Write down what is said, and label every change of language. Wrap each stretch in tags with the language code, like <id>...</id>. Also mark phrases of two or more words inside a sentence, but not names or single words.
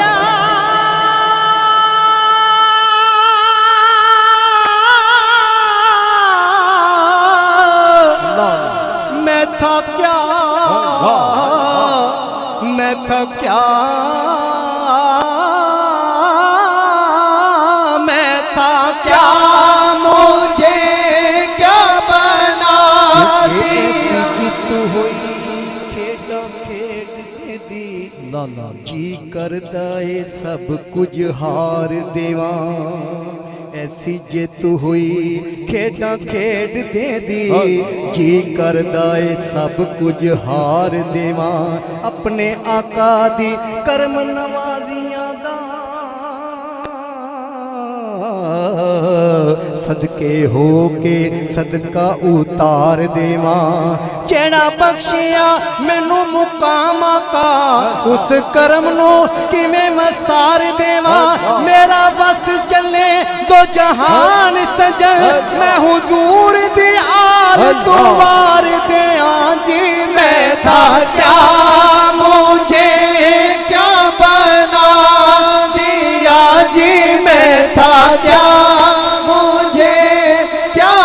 <ur>میں تھا کیا میں تھا کیا مجھے کیا بنا دیا</ur> <pa>جت ہوئی کھیڈ دی جی کردا اے سب کچھ ہار دیواں ایسی جت ہوئی کھیڈاں کھیڈ دے دی جی کردا اے سب کچھ ہار دیواں اپنے آقا دی کرم نوازیاں دا صدقے ہو کے صدقہ اتار دیواں جیڑا بخشیا مینو مقام آقا اس کرم نو کیویں مسار دیواں میرا بس چلے دو جہان سجن میں حضور دی آل تو وار دیاں جی</pa> <ur>میں تھا کیا مجھے کیا بنا دیا</ur> <pa>جی</pa> <ur>میں تھا کیا مجھے</ur>